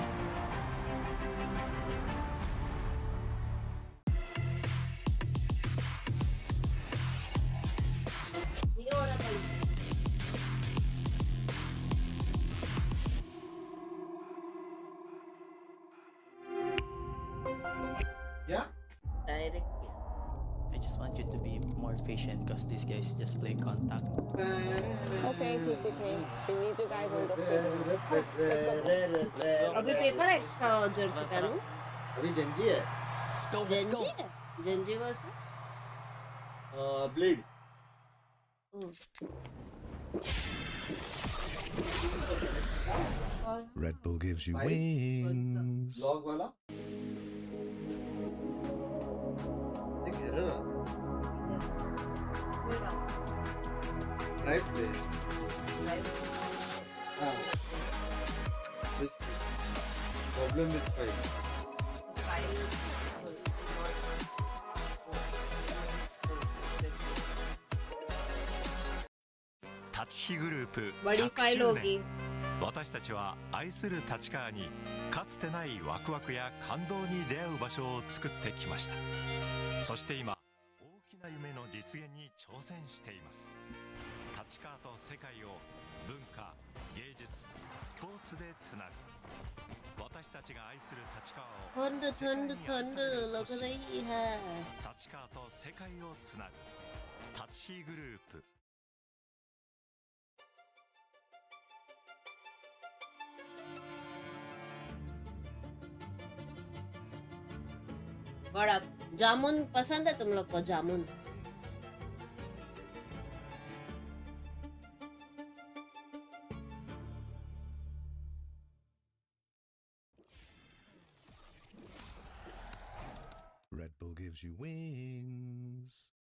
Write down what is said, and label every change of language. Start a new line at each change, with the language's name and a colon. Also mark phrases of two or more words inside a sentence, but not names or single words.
Hindi: ये हो रहा था। क्या? डायरेक्ट
English: I just want you to be more patient because these guys just play contact. Okay, TC Cream. We need you guys on the stage. Let's go.
Hindi: अभी पेपर है इसका जर्सी पहनूं? अभी Gen.G है. Let's go. Gen.G है? Gen.G वर्सेस
English: Bleed. Red Bull gives you wings.
Hindi: Vlog वाला? देख एरर आ रहा है. राइट से. हाँ.
English: Problem with file.
Japanese: 立ちグループ
Hindi: बड़ी फाइल होगी.
Japanese: 私たちは愛する立川にかつてないワクワクや感動に出会う場所を作ってきました。そして今大きな夢の実現に挑戦しています。立川と世界を文化、芸術、スポーツでつなぐ。私たちが愛する立川を
Hindi: ठंड लग रही है.
Japanese: 立川と世界をつなぐ。立ちグループ。
Hindi: बड़ा जामुन पसंद है तुम लोग को? जामुन
English: Red Bull gives you wings.